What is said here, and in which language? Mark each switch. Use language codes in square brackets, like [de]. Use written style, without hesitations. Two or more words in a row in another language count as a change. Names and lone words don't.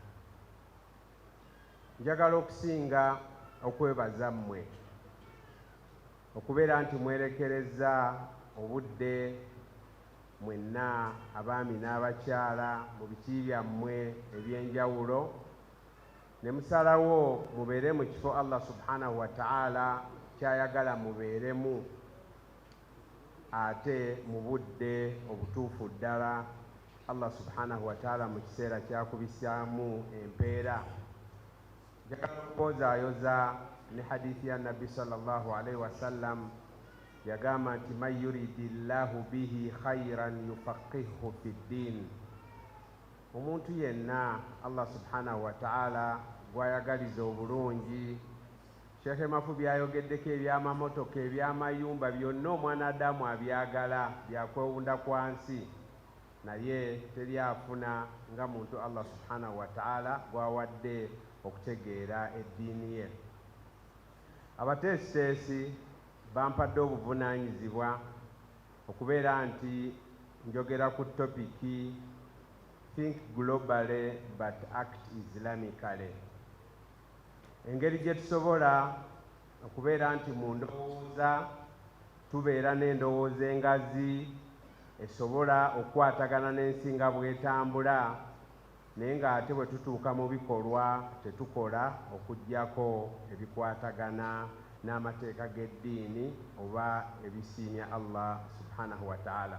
[lg] Njagala okusinga okwebaza mmwe okubeera nti mwerekereza obudde mwenna abaami n'abakyala mu biti byammwe eby'enjawulo ne musalawo mubeere mu kifo Allah [ar] سبحانه وتعالى [lg] kyayagala mubeeremu, ate mu budde obutuufu ddala Allah [ar] سبحانه وتعالى [lg] mu kiseera kyakubisaamu empeera. Njagala okubozaayoza ne hadithi ya Nabbi [ar] صلى الله عليه وسلم [lg] yagamba nti [ar] من يرد الله به خيرا يفقهه في الدين, [lg] omuntu yenna Allah [ar] سبحانه وتعالى [lg] gwayagaliza obulungi. Sheikh Mafubi ayogeddeko ebyamamotoka, ebyamayumba, byonna omwana Adamu abyagala byakwewunda kwansi, naye teri afuna nga muntu Allah [ar] سبحانه وتعالى [lg] gwawadde okutegeera eddiini ye. Abateesiteesi bampadde obuvunaanyizibwa okubeera nti njogera ku topiki [en] think globally but act islamically, [lg] engeri gye tusobola okubeera nti mu ndowooza tubeera n'endowooza engazi esobola okukwatagana n'ensi nga bw'etambula, naye ng'ate bwe tutuuka mu bikolwa tetukola okuggyako ebikwatagana n'amateeka g'eddiini oba ebisiimya Allah [ar] سبحانه وتعالى.